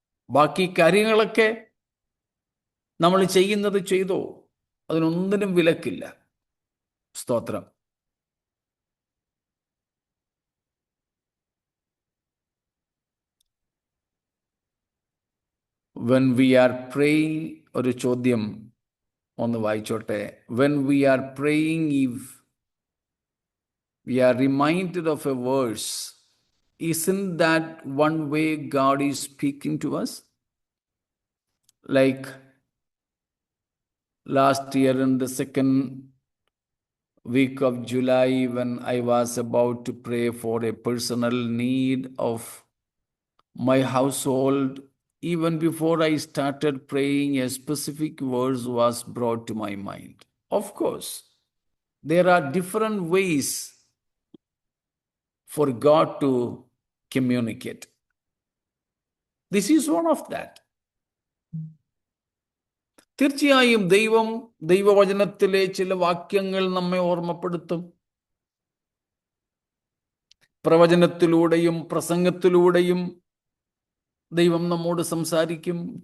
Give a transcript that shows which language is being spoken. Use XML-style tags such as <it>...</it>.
<ml>ബാക്കി കാര്യങ്ങളൊക്കെ നമ്മൾ ചെയ്യുന്നത് ചെയ്തോ, അതിനൊന്നിനും വിലക്കില്ല. സ്തോത്രം.</ml> <en>when we are praying,</en> <ml>ഒരു ചോദ്യം ഒന്ന് വായിച്ചോട്ടെ.</ml> <en>When we are praying, if we are reminded of a verse, isn't that one way God is speaking to us? Like last year in the second week of July, when I was about to pray for a personal need of my household, even before I started praying, a specific verse was brought to my mind. Of course, there are different ways for God to communicate. This is one of that.</en> <ml>തീർച്ചയായും ദൈവവചനത്തിലെ ചില വാക്യങ്ങൾ നമ്മെ ഓർമ്മപ്പെടുത്തും. പ്രവചനത്തിലൂടെയും പ്രസംഗത്തിലൂടെയും ദൈവം നമ്മോട് സംസാരിക്കും.</ml>